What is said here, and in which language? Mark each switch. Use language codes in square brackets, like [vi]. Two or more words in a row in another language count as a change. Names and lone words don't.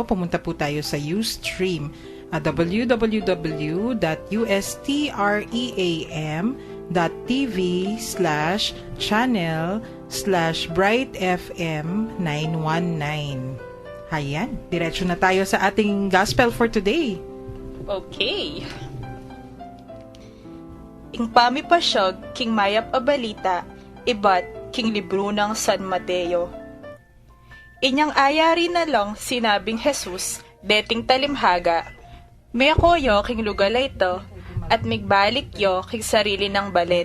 [tl] Pumunta po tayo sa Ustream, www.ustream.tv/channel/brightfm919. Hayan, diretso na tayo sa ating gospel for today. Okay. [pam] Ing pamipasyag, king mayap a balita, ibat king libro ng San Mateo. Inyang ayari na lang sinabing Jesus, deting talimhaga, may akoyo king lugalay ito, at migbalik yo king sarili ng balen.